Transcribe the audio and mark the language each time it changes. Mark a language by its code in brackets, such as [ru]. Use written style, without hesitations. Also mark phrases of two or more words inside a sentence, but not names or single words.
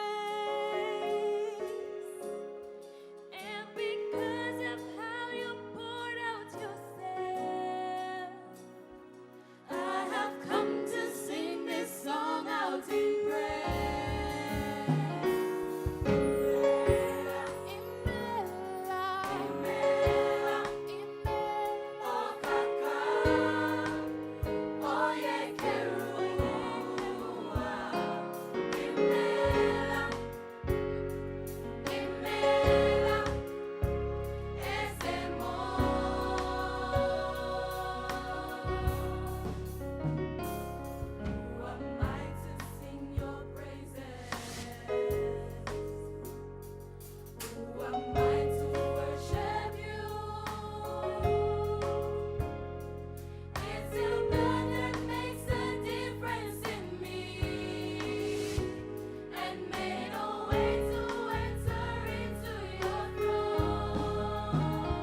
[en] And because of how you poured out yourself, I have come to sing this song out in praise. [ig] Imela, Imela, Imela, oh kaka, [en] oh yeah, [ig] Kerua, Imela, Imela, ese [en] Who am I to sing your praises? Who am I to worship you? It's your blood that makes a difference in me and made a way to enter into your throne.